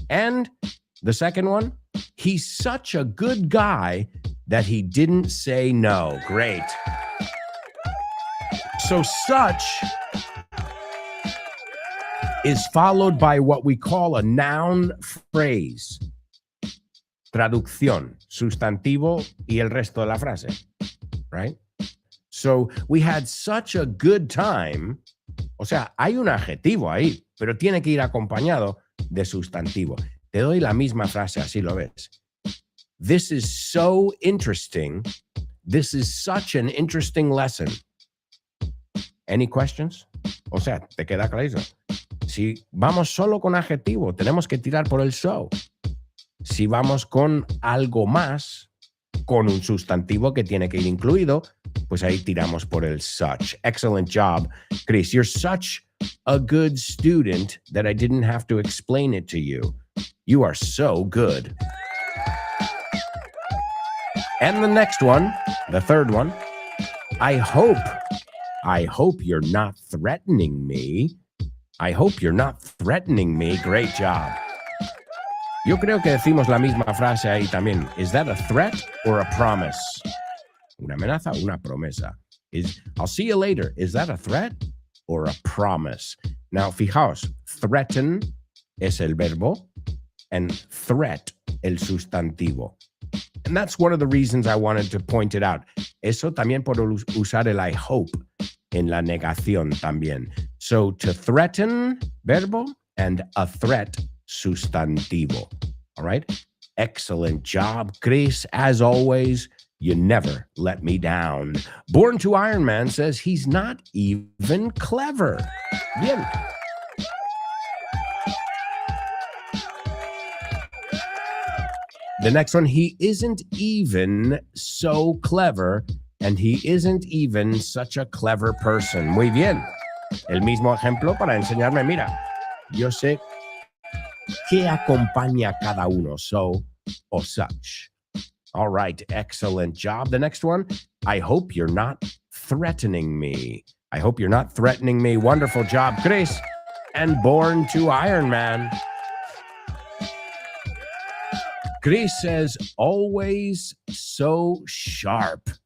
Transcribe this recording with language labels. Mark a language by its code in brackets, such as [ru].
[en] And the second one, he's such a good guy that he didn't say no. Great. So such is followed by what we call a noun phrase. [es] Traducción, sustantivo y el resto de la frase. [en] Right? So we had such a good time. [es] O sea, hay un adjetivo ahí, pero tiene que ir acompañado de sustantivo. Te doy la misma frase, así lo ves. [en] This is so interesting. This is such an interesting lesson. Any questions? [es] O sea, ¿te queda claro? Si vamos solo con adjetivo, tenemos que tirar por el so. Si vamos con algo más, con un sustantivo que tiene que ir incluido, pues ahí tiramos por el such. [en] Excellent job, Chris. You're such a good student that I didn't have to explain it to you. You are so good. And the next one, the third one, I hope you're not threatening me. I hope you're not threatening me. Great job. [es] Yo creo que decimos la misma frase ahí también. [en] Is that a threat or a promise? [es] Una amenaza, una promesa. [en] I'll see you later. Is that a threat or a promise? Now, [es] fijaos, [en] threaten [es] es el verbo [en] and threat [es] el sustantivo. [en] And that's one of the reasons I wanted to point it out. [es] Eso también por usar el I hope en la negación también. [en] So to threaten, verbo, and a threat, sustantivo. All right? Excellent job, Chris. As always, you never let me down. Born to Iron Man says he's not even clever. Bien. The next one, he isn't even so clever, and he isn't even such a clever person. [es] Muy bien. El mismo ejemplo para enseñarme, mira, yo sé qué acompaña cada uno, so o such. [en] All right, excellent job. The next one, I hope you're not threatening me. I hope you're not threatening me. Wonderful job, Chris. And Born to Iron Man. Chris says, always so sharp.